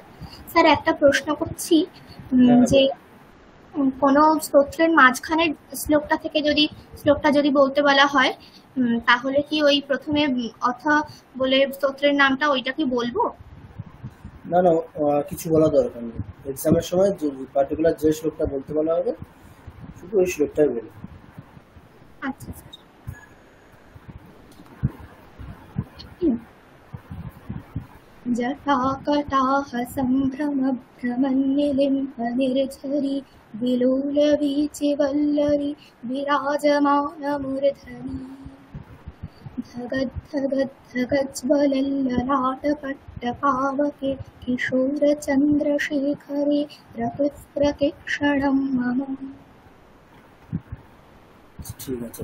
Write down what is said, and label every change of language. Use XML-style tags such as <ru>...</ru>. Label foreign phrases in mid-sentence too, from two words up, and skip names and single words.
<bn>স্যার একটা প্রশ্ন করছি, যে কোনো স্তোত্রের মাঝখানের শ্লোকটা যদি বলতে বলা হয়, তাহলে কি ওই প্রথমে অথা বলে স্তোত্রের নামটা ওইটা কি বলবো? না না, কিছু বলা দরকার নেই। এক্সামের সময় যে পার্টিকুলার যে শ্লোকটা বলতে বলা হবে শুধু ওই শ্লোকটাই বলো। আচ্ছা স্যার।</bn> <sa>जटाकटाह सम्भ्रमभ्रमन्निलिम्पनिर्झरि विलोलवीचिवल्लरी विराजमानमूर्धनि धगद्धगद्धगज्ज्वलल्ललाटपट्टपावके किशोरचन्द्रशेखरे प्रकृतिक्षणं मम।</sa> <bn>ঠিক আছে।</bn>